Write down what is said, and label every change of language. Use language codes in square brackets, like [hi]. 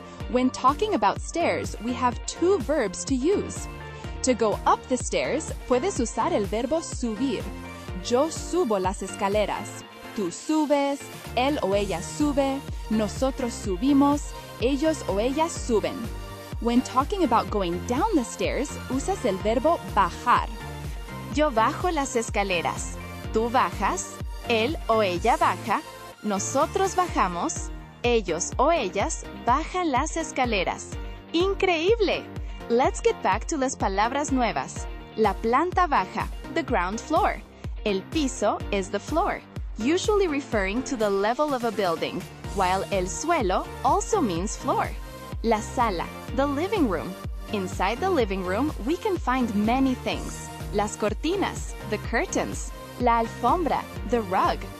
[en] When talking about stairs, we have two verbs to use. To go up the stairs, [es] puedes usar el verbo subir. Yo subo las escaleras. Tú subes, él o ella sube, nosotros subimos, ellos o ellas suben. When talking about going down the stairs, usas el verbo bajar. Yo bajo las escaleras. Tú bajas. Él o ella baja. Nosotros bajamos. Ellos o ellas bajan las escaleras. ¡Increíble! [en] Let's get back to [es] las palabras nuevas. La planta baja, [en] the ground floor. El piso is the floor, usually referring to the level of a building, while el suelo also means floor. [es] La sala, [en] the living room. Inside the living room, we can find many things. [es] Las cortinas, [en] the curtains. [es] La alfombra, [en] the rug.